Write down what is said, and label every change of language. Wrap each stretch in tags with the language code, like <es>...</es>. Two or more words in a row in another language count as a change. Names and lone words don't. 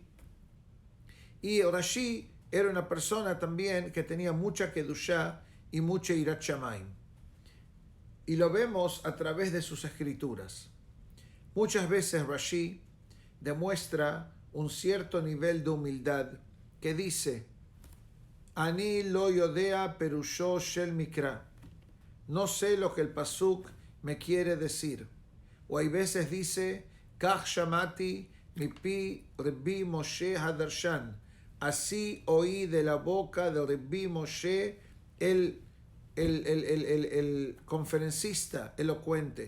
<es>Y Rashi era una persona también que tenía mucha Kedushá y mucha</es> <he>יראת שמים.</he> <es>Y lo vemos a través de sus escrituras. Muchas veces Rashi demuestra un cierto nivel de humildad que dice:</es> <he>אני לא יודע פירושו של מקרא.</he> <es>No sé lo que el pasuk me quiere decir. O hay veces dice:</es> <he>כך שמעתי מפי רבי משה הדרשן.</he> <es>Así oí de la boca de Rabbi Moshe, el conferencista elocuente.</es>